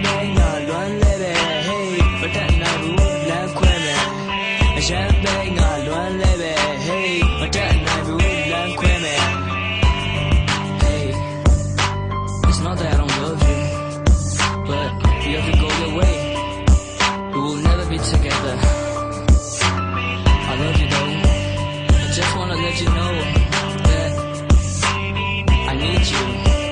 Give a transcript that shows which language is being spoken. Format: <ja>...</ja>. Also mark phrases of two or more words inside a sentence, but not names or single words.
<my>ပဲငါလွမ်းလဲပဲ hey မတက်နိုင်ဘူးလမ်းခွဲမယ်အရန်ပဲငါလွမ်းလဲပဲ hey မတက်နိုင်ဘူးလမ်းခွဲမယ်</my> <en>hey it's not that I don't love you but you have to go your way we will never be together I love you though I just wanna let you know I need you.</en>